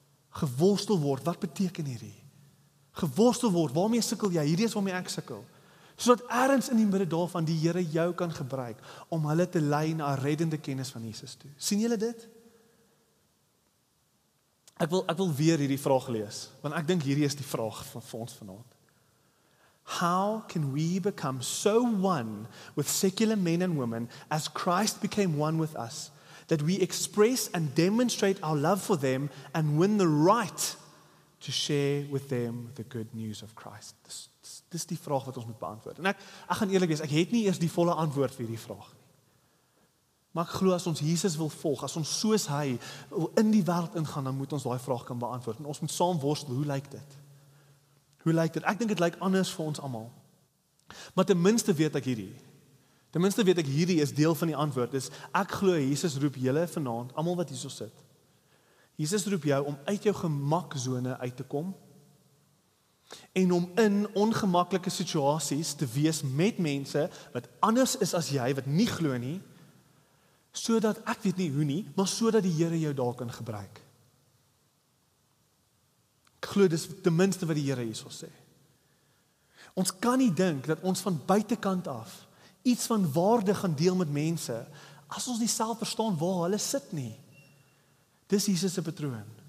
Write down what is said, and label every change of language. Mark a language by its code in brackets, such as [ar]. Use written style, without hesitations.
[af] Geworstel word, wat beteken hierdie? Geworstel word, waarmee sukkel jy? Hierdie is waarmee ek sukkel. Sodat ergens in die midde daarvan die Here jou kan gebruik om hulle te lei na 'n reddende kennis van Jesus toe. Sien julle dit? Ek wil weer hierdie vraag lees, want ek dink hierdie is die vraag vir ons vanaand. [en] How can we become so one with secular men and women as Christ became one with us, that we express and demonstrate our love for them and win the right to share with them the good news of Christ? [af] Dis die vraag wat ons moet beantwoord. En ek gaan eerlik wees, ek het nie eers die volle antwoord vir hierdie vraag nie. Maar ek glo as ons Jesus wil volg, as ons soos hy in die wêreld ingaan, dan moet ons daai vraag kan beantwoord. En ons moet saam worstel, hoe lyk dit? Hoe lyk dit? Ek dink dit lyk anders vir ons almal. Maar ten minste weet ek hierdie. Ten minste weet ek hierdie is deel van die antwoord. Dis ek glo Jesus roep julle vanaand, almal wat hierso sit. Jesus roep jou om uit jou gemaksone uit te kom en om in ongemaklike situasies te wees met mense wat anders is as jy, wat nie glo nie, sodat ek weet nie hoe nie, maar sodat die Here jou daar kan gebruik. Ek glo dis ten minste wat die Here hierso sê. Ons kan nie dink dat ons van buitekant af iets van waarde gaan deel met mense as ons nie self verstaan waar hulle sit nie. Dis Jesus se patroon.